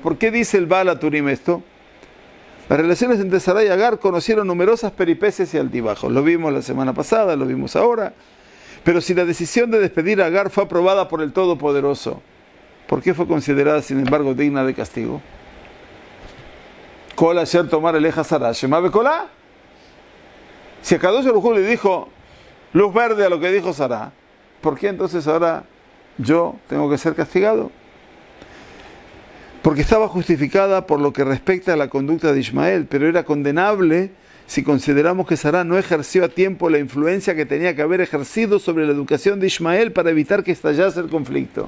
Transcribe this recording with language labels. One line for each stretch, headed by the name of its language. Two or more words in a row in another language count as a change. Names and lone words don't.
Spanish: ¿Por qué dice el Baal HaTurim esto? Las relaciones entre Sarai y Agar conocieron numerosas peripecias y altibajos. Lo vimos la semana pasada, lo vimos ahora. Pero si la decisión de despedir a Agar fue aprobada por el Todopoderoso, ¿por qué fue considerada, sin embargo, digna de castigo?
Hebrew: כל אשר תאמר אליך שרה שמע בקולה.
Spanish: Si a
Hebrew: קדוש ברוך הוא
Spanish: le dijo luz verde a lo que dijo Sarah, ¿por qué entonces ahora yo tengo que ser castigado? Porque estaba justificada por lo que respecta a la conducta de Ismael, pero era condenable si consideramos que Sarah no ejerció a tiempo la influencia que tenía que haber ejercido sobre la educación de Ismael para evitar que estallase el conflicto.